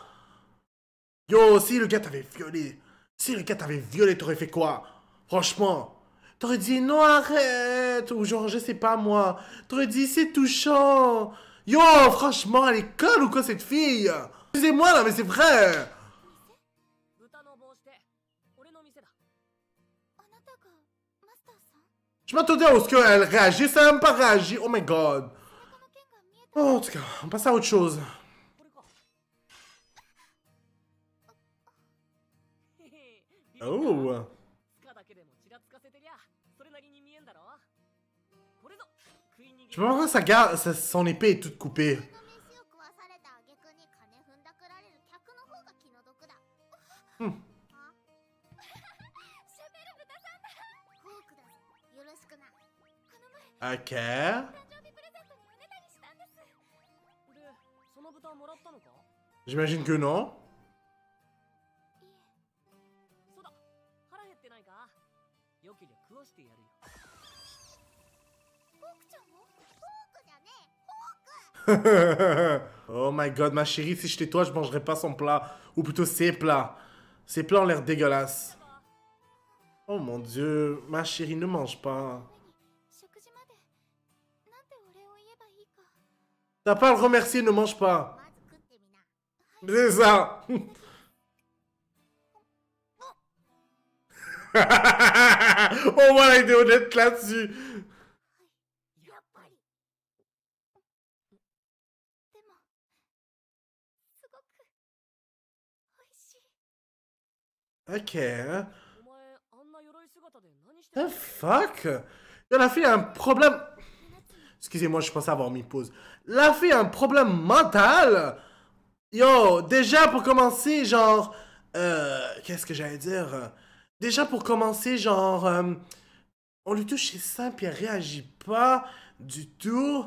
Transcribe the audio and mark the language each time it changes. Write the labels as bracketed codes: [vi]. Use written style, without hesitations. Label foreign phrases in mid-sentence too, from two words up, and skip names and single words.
[fr] Yo, si le gars t'avait violé... Si le gars t'avait violé, t'aurais fait quoi? Franchement. T'aurais dit non, arrête. Ou genre, je sais pas moi. T'aurais dit c'est touchant. Yo, franchement, elle est conne ou quoi cette fille? Excusez-moi là, mais c'est vrai. [ja] 豚の帽子で、俺の店だ。あなたがマスターさん？ [fr] Je m'attendais à ce qu'elle réagisse, elle a même pas réagi. [en] Oh my god. [ja] この剣が見えた。 [fr] Oh, en tout cas, on passe à autre chose. [ja] これか。へへ、ビビった。 Oh. つかだけでもちらつかせてりゃ、それなりに見えんだろ。これぞ、食い逃げ。 [fr] Je vois vraiment sa garde, son épée est toute coupée. [ja] 飯を食わされた挙句に金踏んだくられる客の方が気の毒だ。うんあシャベル豚さんだ。フォークだぞ。よろしくな。この前 Ok. 誕生日プレゼントにおねだりしたんです。で、その豚もらったのか？ [fr] J'imagine que non. [ja] いえ。そうだ、腹減ってないか？よけりゃ食わしてやるよ。フォークちゃんも？フォークじゃねえ。フォーク。 [en] Oh my god, [fr] ma chérie, si j'étais toi, je mangerais pas son plat. Ou plutôt ses plats. Ses plats ont l'air dégueulasses. Oh mon dieu, ma chérie, ne mange pas. [ja] 食事までなんてお礼を言えばいいか。 [fr] T'as pas à le remercier, ne mange pas. [ja] まず食ってみな。 [fr] C'est ça. On voit la vidéo d'être là-dessus. [ja] やっぱり。でもすごく美味しい。 Ok. お前、あんな鎧姿で何して [en] The [ja] る？ [en] fuck? [fr] Yo, la fille a un problème. Excusez-moi, je pensais avoir mis pause. La fille a un problème mental. Yo, déjà pour commencer, genre... qu'est-ce que j'allais dire? Déjà pour commencer, genre... on lui touche ses seins, puis elle réagit pas du tout.